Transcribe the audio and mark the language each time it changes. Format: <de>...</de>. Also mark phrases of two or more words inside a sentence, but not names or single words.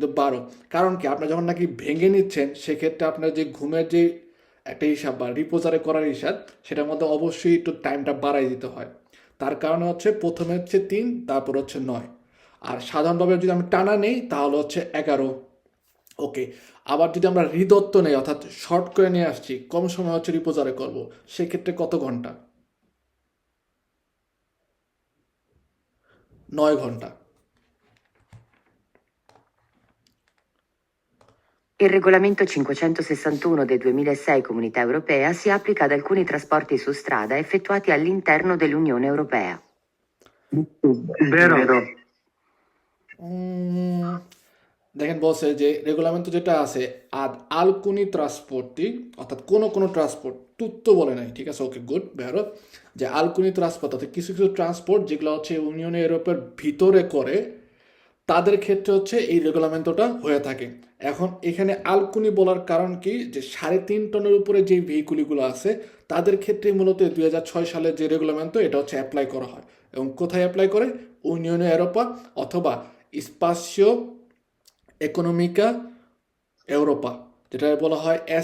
<bn>12 কারণ কি আপনি যখন নাকি ভেঙে নিচ্ছেন সেক্ষেত্রে আপনার যে ঘুমের যে একটা হিসাব বা রিপোজারে করার হিসাব সেটার মধ্যে অবশ্যই একটু টাইমটা বাড়াই দিতে হয় তার কারণে হচ্ছে প্রথমে হচ্ছে 3 তারপর হচ্ছে 9 আর সাধারণভাবে যদি আমি টানা নেই তাহলে হচ্ছে 11 ওকে আবার যদি আমরা হৃদত্ব নেই অর্থাৎ শর্ট করে নিয়ে আসছি কম সময় হচ্ছে রিপোজারে করব সেক্ষেত্রে কত ঘন্টা 9 ঘন্টা</bn> <it>Il regolamento 561 del 2006 Comunità Europea si applica ad alcuni trasporti su strada effettuati all'interno dell'Unione Europea. Vero.</it> <bn>উম, দেখেন বলছে যে রেগুলামেন্ট যেটা আছে</bn> <it>ad alcuni trasporti</it> <bn>অর্থাৎ কোনো ট্রান্সপোর্ট তুত্তো বলে নাই ঠিক আছে ওকে গুড বেরো যে</bn> <it>alcuni trasporti</it> <bn>অর্থাৎ কিছু কিছু ট্রান্সপোর্ট যেগুলো হচ্ছে ইউনিয়ন ইউরোপের ভিতরে করে তাদের ক্ষেত্রে হচ্ছে এই রেগুলামেন্টটা হয়ে থাকে এখন এখানে আলকুনি বলার কারণ কি যে 3.5 টনের উপরে যে ভেহিকুলগুলো আছে তাদের ক্ষেত্রে মূলত 2006 সালের যে রেগুলামেন্ট এটা হচ্ছে অ্যাপ্লাই করা হয় এবং কোথায় অ্যাপ্লাই করে ইউনিয়ন ইউরোপা অথবা স্পাসিও ইকোনমিকা ইউরোপা যেটা বলা হয়</bn>